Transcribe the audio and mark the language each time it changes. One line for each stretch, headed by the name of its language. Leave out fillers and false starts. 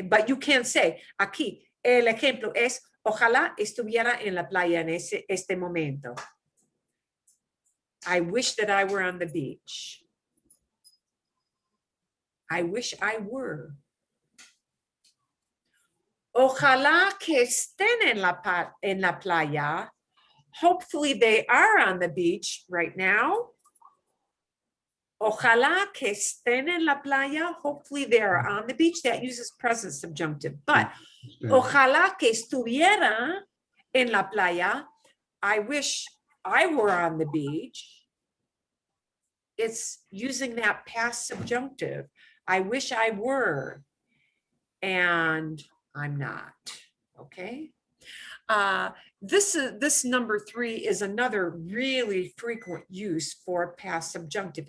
English: But you can't say,
Spanish: aquí, el ejemplo es, ojalá estuviera en la playa en este momento.
English: I wish that I were on the beach. I wish I were.
Spanish: Ojalá que estén en la playa.
English: Hopefully they are on the beach right now.
Spanish: Ojalá que estén en la playa.
English: Hopefully they are on the beach. That uses present subjunctive.
Spanish: But ojalá que estuviera en la playa.
English: I wish I were on the beach. It's using that past subjunctive. I wish I were, and I'm not. Okay. This number 3 is another really frequent use for past subjunctive.